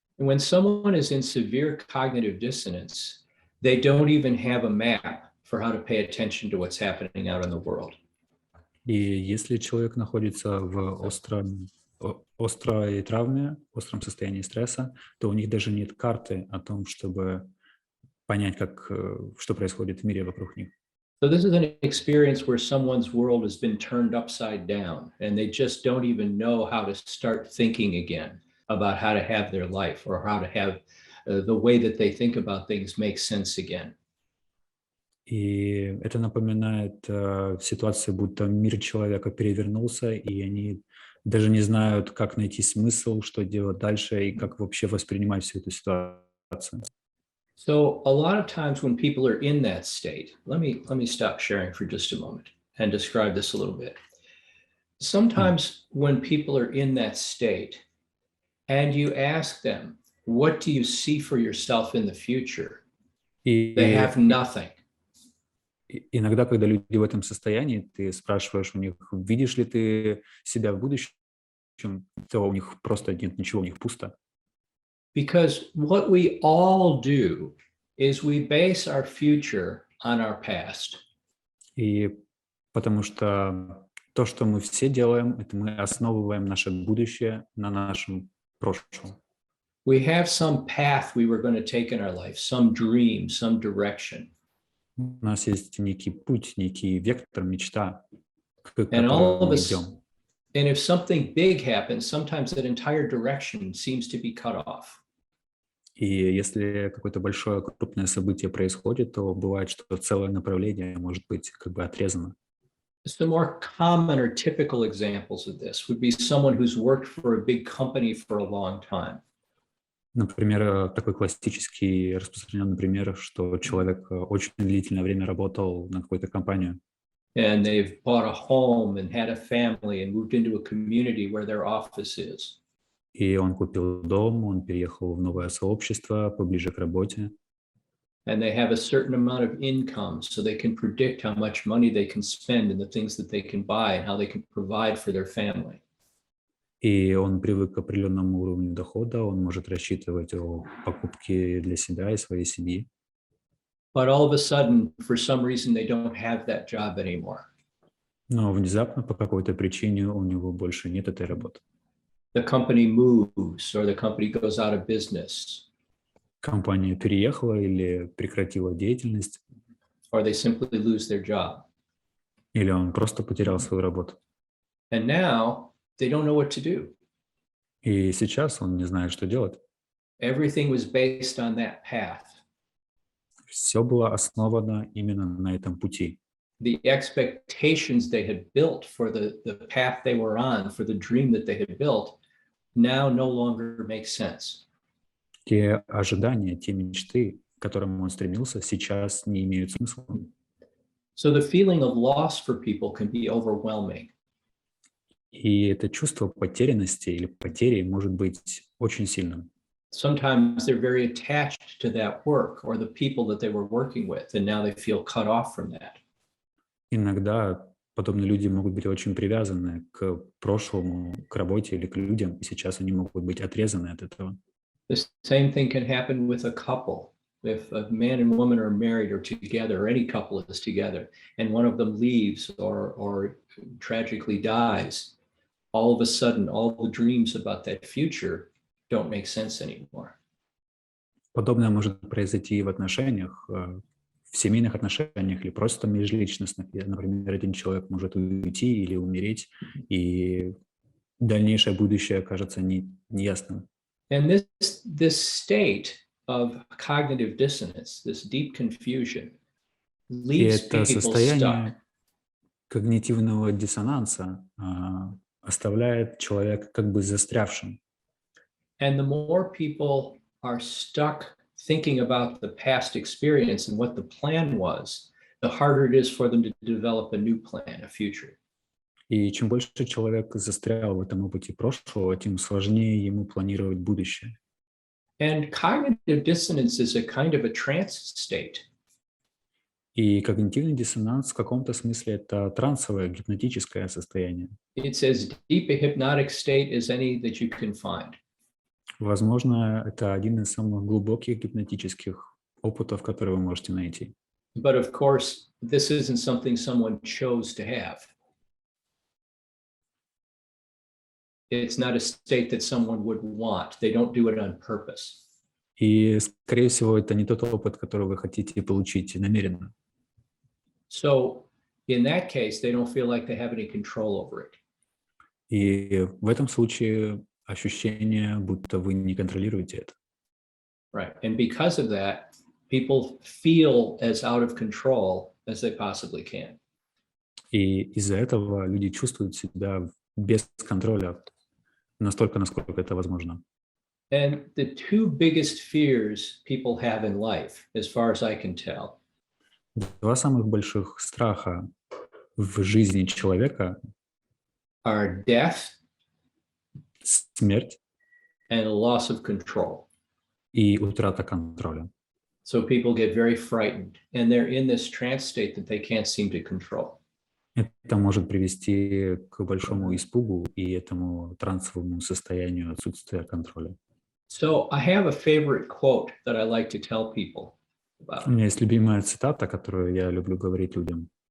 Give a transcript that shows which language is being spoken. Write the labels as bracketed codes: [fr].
[en] And when someone is in severe cognitive dissonance, they don't even have a map for how to pay attention to what's happening out in the world. [ru] И если человек находится в острой травме, остром состоянии стресса, то у них даже нет карты о том, чтобы понять, что происходит в мире вокруг них. [en] So this is an experience where someone's world has been turned upside down and they just don't even know how to start thinking again about how to have their life or how to have the way that they think about things make sense again. [ru] И это напоминает ситуацию, будто мир человека перевернулся, и они даже не знают, как найти смысл, что делать дальше и как вообще воспринимать всю эту ситуацию. [en] So a lot of times when people are in that state, let me stop sharing for just a moment and describe this a little bit. Sometimes when people are in that state and you ask them, what do you see for yourself in the future? They have nothing. [ru] Иногда, когда люди в этом состоянии, ты спрашиваешь у них, видишь ли ты себя в будущем, то у них просто нет ничего, у них пусто. [en] Because what we all do is we base our future on our past. [ru] И потому что то, что мы все делаем, это мы основываем наше будущее на нашем прошлом. [en] We have some path we were going to take in our life, some dream, some direction. [ru] У нас есть некий путь, некий вектор, мечта, к [en] And all [ru] которому [en] of [ru] мы [en] us, [ru] идем. [en] and if something big happens, sometimes that entire direction seems to be cut off. [ru] И если какое-то большое, крупное событие происходит, то бывает, что целое направление может быть как бы отрезано. [en] Some more common or typical examples of this would be someone who's worked for a big company for a long time. [ru] Например, такой классический распространенный пример, что человек очень длительное время работал на какую-то компанию. [en] And they've bought a home and had a family and moved into a community where their office is. [ru] И он купил дом, он переехал в новое сообщество, поближе к работе. [en] And they have a certain amount of income so they can predict how much money they can spend and the things that they can buy and how they can provide for their family. [ru] И он привык к определенному уровню дохода, он может рассчитывать о покупке для себя и своей семьи. [en] But all of a sudden, for some reason, they don't have that job anymore. [ru] Но внезапно по какой-то причине у него больше нет этой работы. [en] The company moves or the company goes out of business. [ru] Компания переехала или прекратила деятельность, [en] Or they simply lose their job. [ru] или он просто потерял свою работу. [en] And now they don't know what to do. [ru] И сейчас он не знает, что делать. [en] Everything was based on that path. [ru] Все было основано именно на этом пути. [en] The expectations they had built for the path they were on, for the dream that they had built, now no longer make sense. [ru] Те ожидания, те мечты, к которым он стремился, сейчас не имеют смысла. [en] So the feeling of loss for people can be overwhelming. [ru] И это чувство потерянности или потери может быть очень сильным. [en] Sometimes they're very attached to that work or the people that they were working with, and now they feel cut off from that. [ru] Иногда Подобные люди могут быть очень привязаны к прошлому, к работе или к людям, и сейчас они могут быть отрезаны от этого. [en] The same thing can happen with a couple. If a man and woman are married or together, or any couple is together, and one of them leaves or tragically dies, all of a sudden, all the dreams about that future don't make sense anymore. [ru] Подобное может произойти и в отношениях, в семейных отношениях или просто межличностных. Например, один человек может уйти или умереть, и дальнейшее будущее кажется неясным. [en] And this state of cognitive dissonance, this deep confusion, [ru] И [en] leaves [ru] это [en] people stuck. [ru] состояние когнитивного диссонанса оставляет человека как бы застрявшим. [en] And the more people are stuck thinking about the past experience and what the plan was, the harder it is for them to develop a new plan, a future. [ru] И чем больше человек застрял в этом опыте прошлого, тем сложнее ему планировать будущее. [en] And cognitive dissonance is a kind of a trance state. [ru] И когнитивный диссонанс в каком-то смысле это трансовое, гипнотическое состояние. [en] It's as deep a hypnotic state as any that you can find. [ru] Возможно, это один из самых глубоких гипнотических опытов, которые вы можете найти. [en] But of course, this isn't something someone chose to have. It's not a state that someone would want. They don't do it on purpose. [ru] И, скорее всего, это не тот опыт, который вы хотите получить намеренно. [en] So in that case, they don't feel like they have any control over it. [ru] И в этом случае ощущение, будто вы не контролируете это. [en] Right. And because of that, people feel as out of control as they possibly can. [ru] И из-за этого люди чувствуют себя без контроля настолько, насколько это возможно. [en] And the two biggest fears people have in life, as far as I can tell, [ru] Два самых больших страха в жизни человека [en] are death [ru] — смерть [en] and loss of control. [ru] и утрата контроля. [en] So people get very frightened and they're in this trance state that they can't seem to control. [ru] Это может привести к большому испугу и этому трансовому состоянию отсутствия контроля. [en] So I have a favorite quote that I like to tell people [ru] У [en] about [ru] меня есть любимая цитата, которую я люблю говорить людям,